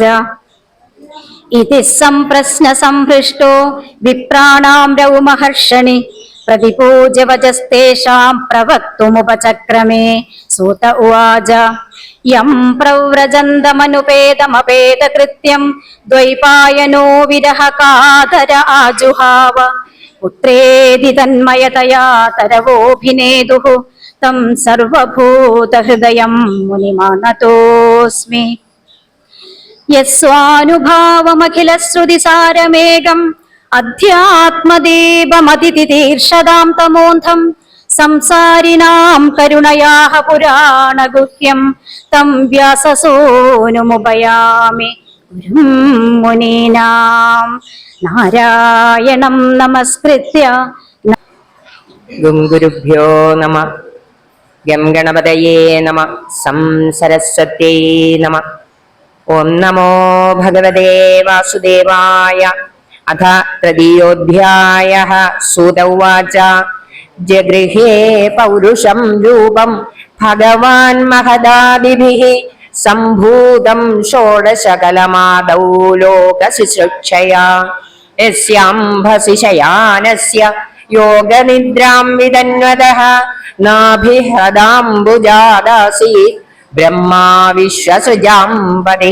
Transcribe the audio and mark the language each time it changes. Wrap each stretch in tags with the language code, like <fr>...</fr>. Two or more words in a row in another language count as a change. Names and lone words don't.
<sa>ഇതി സംപ്രശ്ന സംഹൃഷ്ടോ വിപ്രാണാം രൗമഹർഷണി പ്രതിപൂജ്യ വചസ്തേഷാം പ്രവക്തുമുപചക്രമേ. സൂത ഉവാച. യം പ്രവ്രജന്തമനുപേതമപേതകൃത്യം ദ്വൈപായനോ വിരഹ കാതര ആജുഹാവ. പുത്രേതി തന്മയതയാ തരവോഭിനേദുഃ तं सर्वभूतहृदयं मुनिमानतोऽस्मि। यस्वानुभावमखिलश्रुतिसारमेघम् अध्यात्मदीपमतिथितीर्षदां तमोऽन्धं संसारिणां करुणयाः पुराणगुह्यं तं व्याससूनुमुपयामि गुरुं मुनीनां। नारायणं नमस्कृत्य ഗുരുഭ്യോ നമ. ഗം ഗണപതയേ നമ. സം സരസ്വത്യൈ നമ. ഓം നമോ ഭഗവതേ വാസുദേവായ. അഥ തൃതീയോധ്യായഃ. സൂത ഉവാച ജഗൃഹേ പൗരുഷം രൂപം ഭഗവാൻ മഹദാദിഭിഃ സംഭൂതം ഷോഡശകലമാദൗ ലോകശുശ്രൂഷയാ യസ്യാംഭസി ശയാനസ്യ യോഗനിദ്രാം വിതന്വതഃ നാഭിഹൃദാംബുജാദാസീത് ബ്രഹ്മാ വിശ്വസൃജാംബതി</sa>